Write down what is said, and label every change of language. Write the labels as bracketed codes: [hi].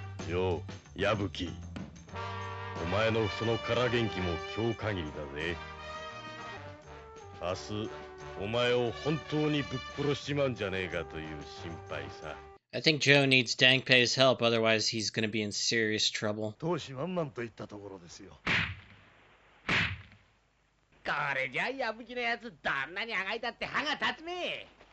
[ja] よう、矢吹。お前のその空元気も今日限りだぜ。明日、お前を本当にぶっ殺しちまうんじゃねえかという心配さ。 [en] I think Joe needs Dangpei's help, otherwise he's gonna be in serious trouble. [ja] 闘志満々といったところですよ。これじゃ矢吹のやつどんなにあがいたって歯が立つね